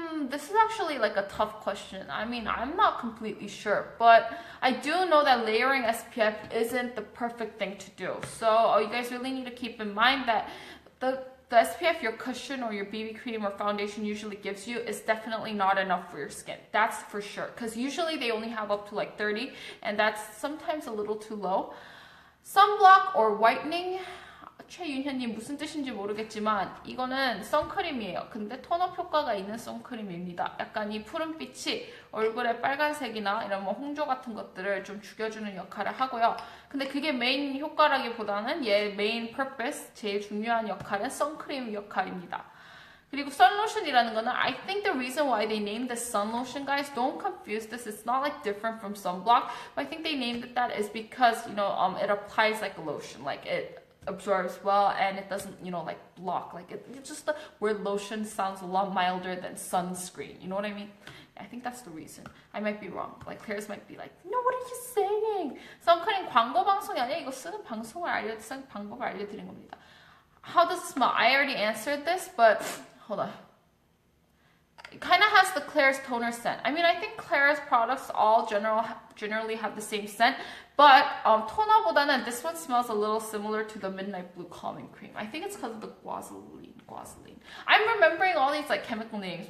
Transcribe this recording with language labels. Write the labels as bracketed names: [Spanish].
[English] This is actually like a tough question. I mean, I'm not completely sure, but I do know that layering SPF isn't the perfect thing to do. So you guys really need to keep in mind that the SPF your cushion or your BB cream or foundation usually gives you is definitely not enough for your skin. That's for sure. Because usually they only have up to like 30, and that's sometimes a little too low. Sunblock or whitening? [Korean] 최윤현님 무슨 뜻인지 모르겠지만 이거는 선크림이에요. 근데 톤업 효과가 있는 선크림입니다. 약간 이 푸른빛이 얼굴에 빨간색이나 이런 뭐 홍조 같은 것들을 좀 죽여주는 역할을 하고요. 근데 그게 메인 효과라기보다는 얘 메인 purpose, 제일 중요한 역할은 선크림 역할입니다. 그리고 sun lotion이라는 거는 [English] I think the reason why they named this sun lotion, guys, don't confuse this. It's not like different from sunblock, but I think they named it that is because it applies like a lotion, like it absorbs well and it doesn't like block. Like it's just the word lotion sounds a lot milder than sunscreen. You know what I mean? I think that's the reason. I might be wrong. Like Klairs might be like, no, what are you saying? [Korean] 선크림 광고 방송이 아니라 이거 쓰는 방법을 알려드린 겁니다. [English] How does it smell? I already answered this, but hold on. It kind of has the Klairs toner scent. I mean, I think Klairs products all generally have the same scent, but toner보다는 this one smells a little similar to the Midnight Blue Calming Cream. I think it's because of the guasoline. I'm remembering all these like chemical names.